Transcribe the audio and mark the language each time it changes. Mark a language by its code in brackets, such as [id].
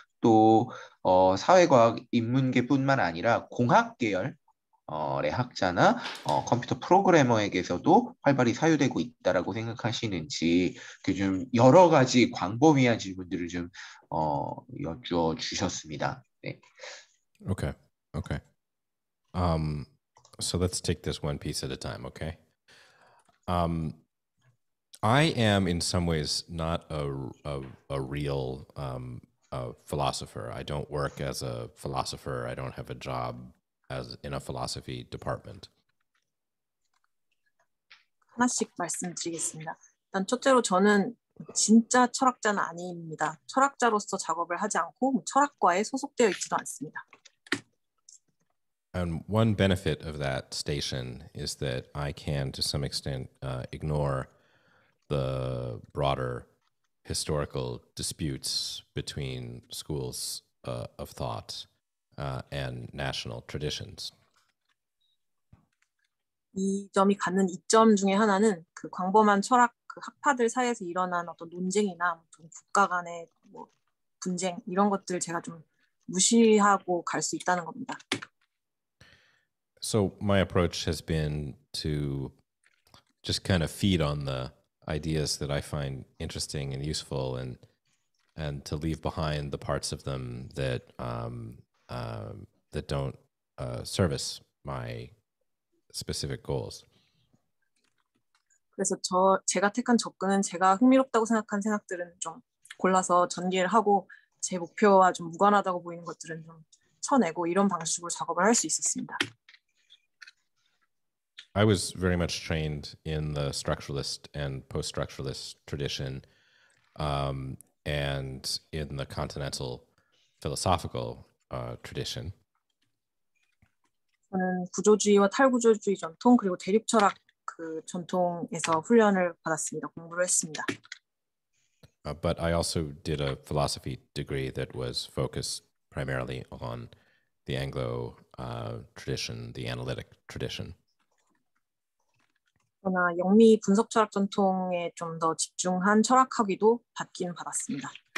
[ko] 또 사회과학 인문계뿐만 아니라 공학 계열 의 학자나 컴퓨터 프로그래머에게서도 활발히 사유되고 있다라고 생각하시는지 좀 여러 가지 광범위한 질문들을 좀 여쭈어 주셨습니다. 네. [en] Okay. So let's take this one piece at a time, okay? I am in some ways not a real philosopher. I don't work as a philosopher. I don't have a job as in a philosophy department. [ko] 하나씩 말씀드리겠습니다. 일단 첫째로 저는 진짜 철학자는 아닙니다. 철학자로서 작업을 하지 않고 철학과에 소속되어 있지도 않습니다. [en] And one benefit of that station is that I can, to some extent, ignore the broader historical disputes between schools of thought and national traditions. [ko] 이 점이 갖는 이점 중에 하나는 그 광범한 철학 그 학파들 사이에서 일어난 어떤 논쟁이나 국가 간의 분쟁 이런 것들 제가 좀 무시하고 갈 수 있다는 겁니다. [en] So my approach has been to just kind of feed on the ideas that I find interesting and useful, and to leave behind the parts of them that that don't service my specific goals. [ko] 그래서 제가 택한 접근은 제가 흥미롭다고 생각한 생각들은 좀 골라서 전개를 하고 제 목표와 좀 무관하다고 보이는 것들은 좀 쳐내고 이런 방식으로 작업을 할 수 있었습니다. [en] I was very much trained in the structuralist and post-structuralist tradition, and in the continental philosophical tradition. [ko] 저는 구조주의와 탈구조주의 전통 그리고 대륙 철학 그 전통에서 훈련을 받았습니다. 공부를 했습니다. [en] But I also did a philosophy degree that was focused primarily on the Anglo tradition, the analytic tradition. [ko] 그러나 영미 분석 철학 전통에 좀 더 집중한 철학학위도 받긴 받았습니다.